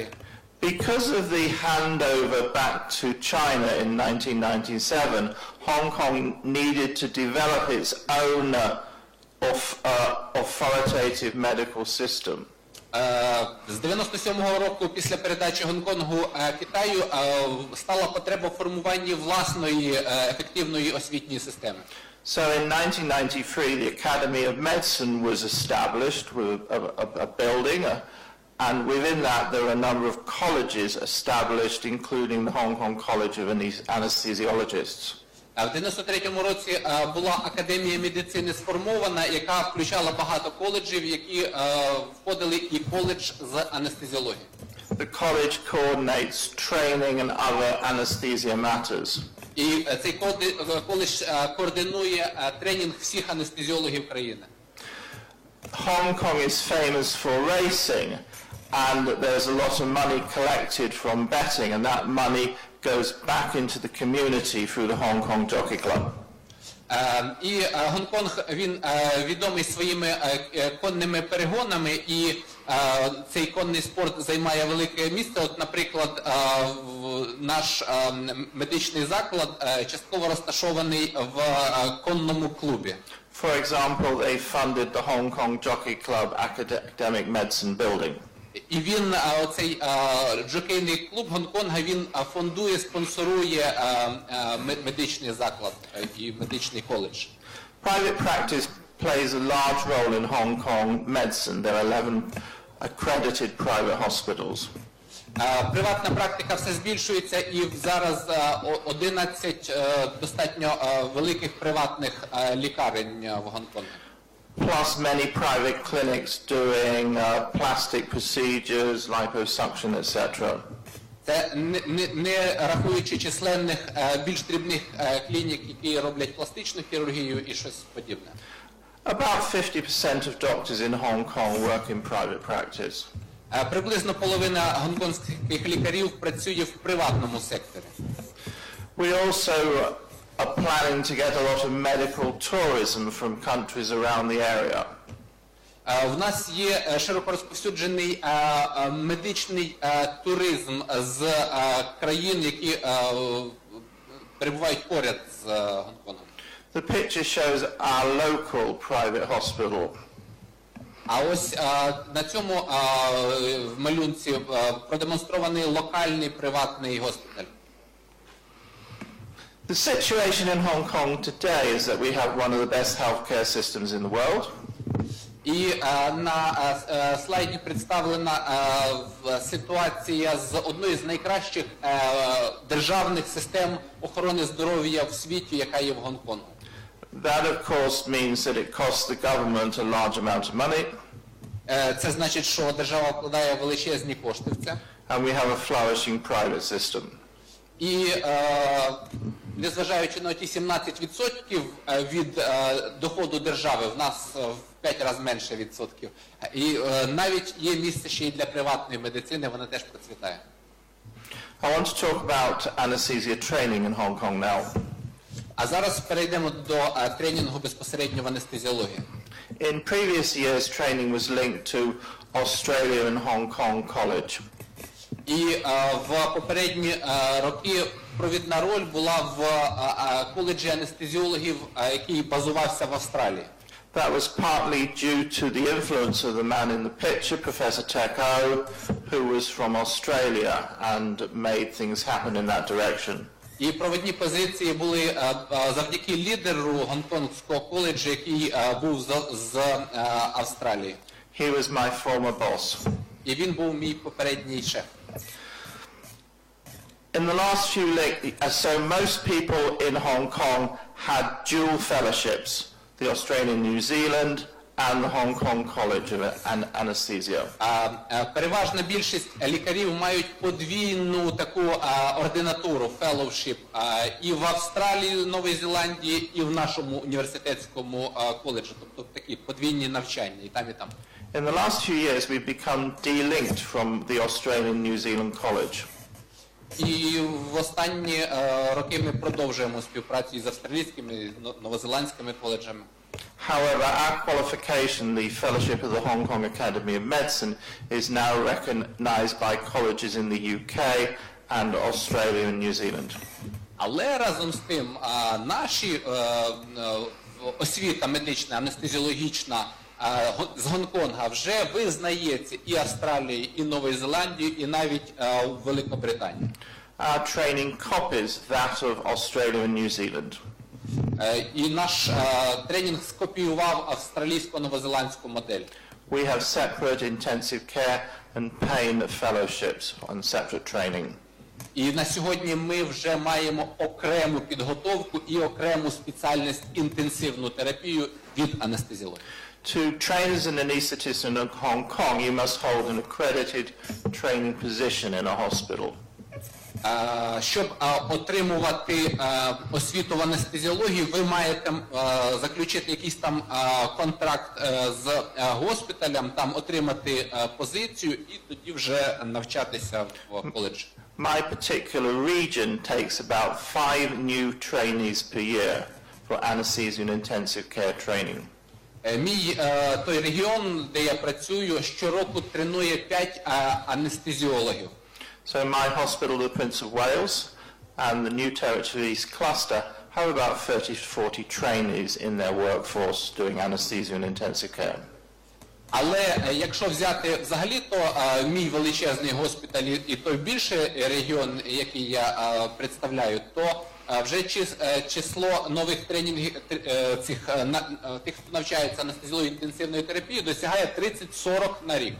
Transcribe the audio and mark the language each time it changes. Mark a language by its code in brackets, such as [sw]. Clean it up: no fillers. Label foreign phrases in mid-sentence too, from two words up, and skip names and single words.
[en] Because of the handover back to China in 1997, Hong Kong needed to develop its own authoritative medical system. [uk] З 97-го року після передачі Гонконгу Китаю стала потреба в формуванні власної ефективної освітньої системи. [en] So in 1993 the Academy of Medicine was established with a building, and within that there are a number of colleges established, including the Hong Kong College of Anesthesiologists. [uk] В 93-му році була Академія медицини сформована, яка включала багато коледжів, які входили і коледж з анестезіології. [en] The college coordinates training and other anesthesia matters. [uk] І цей коледж координує тренінг всіх анестезіологів країни. [en] Hong Kong is famous for racing, and there's a lot of money collected from betting, and that money goes back into the community through the Hong Kong Jockey Club. [uk] І Гонконг, він відомий своїми конними перегонами, і цей конний спорт займає велике місце. От, наприклад, наш медичний заклад частково розташований в конному клубі. [en] For example, they funded the Hong Kong Jockey Club Academic Medicine building. [uk] І він, оцей джокейний клуб Гонконга, він фондує, спонсорує медичний заклад і медичний коледж. [en] Private practice plays a large role in Hong Kong medicine. There are 11 accredited private hospitals. [uk] Приватна практика все збільшується, і зараз 11 достатньо великих приватних лікарень в Гонконгі. [en] Plus many private clinics doing plastic procedures, liposuction, etc. [uk] Це не рахуючи численних більш дрібних клінік, які роблять пластичну хірургію і щось подібне. [en] About 50% of doctors in Hong Kong work in private practice. [uk] Приблизно половина гонконгських лікарів працює в приватному секторі. [en] We also are planning to get a lot of medical tourism from countries around the area. [uk] В нас є широко розповсюджений медичний туризм з країн, які перебувають поряд з Гонконгом. [en] The picture shows our local private hospital. [uk] А ось на цьому в малюнці продемонстрований локальний приватний госпіталь. [en] The situation in Hong Kong today is that we have one of the best healthcare systems in the world. [uk] І на слайді представлена ситуація з одної з найкращих державних систем охорони здоров'я в світі, яка є в Гонконгу. [en] That of course means that it costs the government a large amount of money. [uk] Це значить, що держава вкладає величезні кошти в це. [en] And we have a flourishing private system. [uk] І незважаючи на ті 17% від доходу держави, в нас в 5 разів менше відсотків. І навіть є місце ще й для приватної медицини, вона теж процвітає. [en] I want to talk about anesthesia training in Hong Kong now. [uk] А зараз перейдемо до тренінгу безпосередньо в анестезіології. [en] In previous years, training was linked to Australia and Hong Kong College. [uk] І в попередні роки провідна роль була в коледжі анестезіологів, який базувався в Австралії. [en] That was partly due to the influence of the man in the picture, Professor Teko, who was from Australia and made things happen in that direction. [uk] І провідні позиції були завдяки лідеру Гонконгського коледжу, який був з Австралії. [en] He was my former boss. [uk] І він був мій попередній шеф. [en] In the last few so most people in Hong Kong had dual fellowships, the Australian New Zealand and the Hong Kong College of Anaesthesia. [uk] Переважна більшість лікарів мають подвійну таку ординатуру, fellowship, і в Австралії, Новій Зеландії, і в нашому університетському коледжі, тобто такі подвійні навчання, і там, і там. [en] In the last few years, we've become de-linked from the Australian New Zealand College. [uk] І в останні роки ми продовжуємо співпрацю із австралійськими, і новозеландськими коледжами. [en] However, our qualification, the Fellowship of the Hong Kong Academy of Medicine, is now recognized by colleges in the UK and Australia and New Zealand. [uk] Але разом з тим, наші освіта медична, анестезіологічна з Гонконга вже визнається і Австралією, і Новою Зеландією, і навіть у Великобританії. [en] Our training copies that of Australia and New Zealand. [uk] І наш тренінг скопіював австралійсько-новозеландську модель. [en] We have separate intensive care and pain fellowships on separate training. [uk] І на сьогодні ми вже маємо окрему підготовку і окрему спеціальність інтенсивну терапію від анестезіології. [en] To train as an anaesthetist in Hong Kong, you must hold an accredited training position in a hospital. [uk] Щоб отримувати освіту в анестезіології, ви маєте заключити якийсь там контракт з госпіталем, там отримати позицію і тоді вже навчатися в коледжі. [en] My particular region takes about 5 new trainees per year for anesthesia and intensive care training. [uk] Мій той регіон, де я працюю, щороку тренує 5 анестезіологів. [en] So my hospital, the Prince of Wales, and the New Territories cluster have about 30 to 40 trainees in their workforce doing anesthesia and intensive care. [uk] Але якщо взяти взагалі, то мій величезний госпіталь і той більший регіон, який я представляю, то вже число нових тренінгів, тих, хто навчається анестезіології інтенсивної терапії, досягає 30-40 на рік.